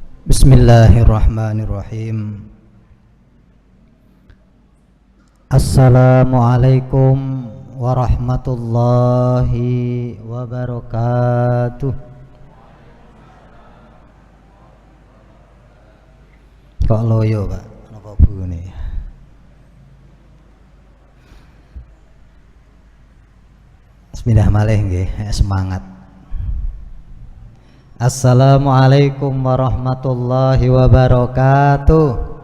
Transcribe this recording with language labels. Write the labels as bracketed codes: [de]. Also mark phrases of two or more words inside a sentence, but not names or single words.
[ar] بسم الله الرحمن الرحيم. السلام عليكم ورحمة الله وبركاته. [jv] Kok loyo, Pak? Napa bunyi? Bismillah malih nggih, semangat. [ar] السلام عليكم ورحمة الله وبركاته.